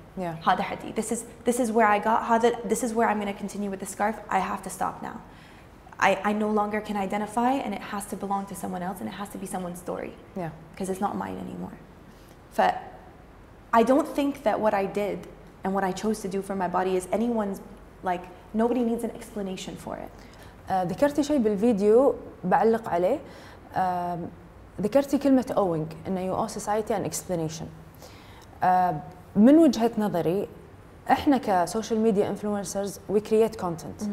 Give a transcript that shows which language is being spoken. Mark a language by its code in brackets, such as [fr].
[ar] هذا حدي. [en] This is where I got. This is where I'm going to continue with the scarf. I have to stop now. I no longer can identify, and it has to belong to someone else, and it has to be someone's story. Yeah. Because it's not mine anymore. But I don't think that what I did and what I chose to do for my body is anyone's, like, nobody needs an explanation for it. [ar] ذكرتي شيء بالفيديو بعلق عليه. ذكرتي كلمة owing إنه [en] you owe society an explanation. [ar] من وجهة نظري احنا كسوشيال ميديا انفلونسرز [en] we create content.